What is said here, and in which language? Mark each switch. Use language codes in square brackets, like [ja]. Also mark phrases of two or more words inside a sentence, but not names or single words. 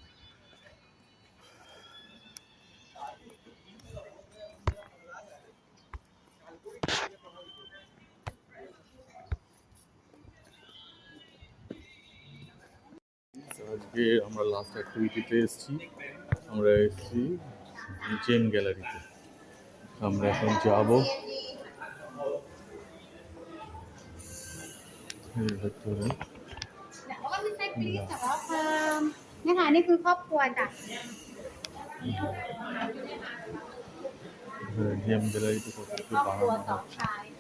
[bn] আজকে আমরা লাস্ট অ্যাক্টিভিটিতে এসেছি। আমরা এসেছি জেম গ্যালারিতে। আমরা এখন যাব এর ভেতরে। [th] นี่ค่ะนี่คือครอบครัวจ้ะ [bn] জেম গ্যালারিতে কত কিছু [th] ครอบครัว [bn] বানানো [th] สอง [bn] হচ্ছে। [th] ชาย